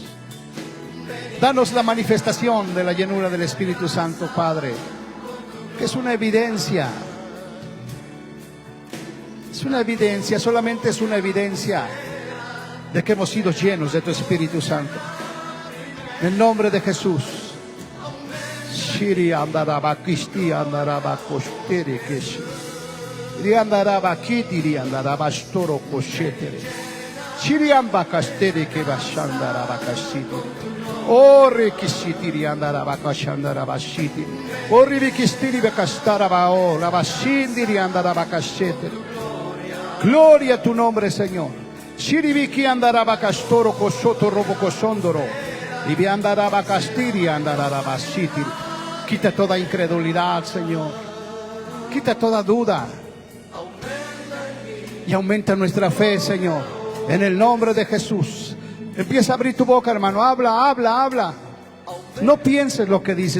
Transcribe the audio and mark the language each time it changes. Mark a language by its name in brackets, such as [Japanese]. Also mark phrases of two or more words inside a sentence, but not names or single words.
[Spanish] Danos la manifestación de la llenura del Espíritu Santo, Padre, que es una evidencia. Es una evidencia, solamente es una evidencia de que hemos sido llenos de tu Espíritu Santo. En el nombre de Jesús. Shiri andaraba kisti andaraba kostere keshi. Ri andaraba kitiri andaraba storo koshetere. Shiri amba kastere ke bashandaraba kashiti. Oh, rikishitiri andarabakashandarabashiti. Oh, ribikistiri bekastarabao, labashindiri andarabakashete. Gloria a tu nombre, Señor. Shiribiki andarabakastoro kosoto robokosondoro. Libi andarabakastiri andarabashiti. Quita toda incredulidad, Señor. Quita toda duda. Y aumenta nuestra fe, Señor. En el nombre de Jesús. Empieza a abrir tu boca, hermano. Habla, habla, habla. No pienses lo que dices.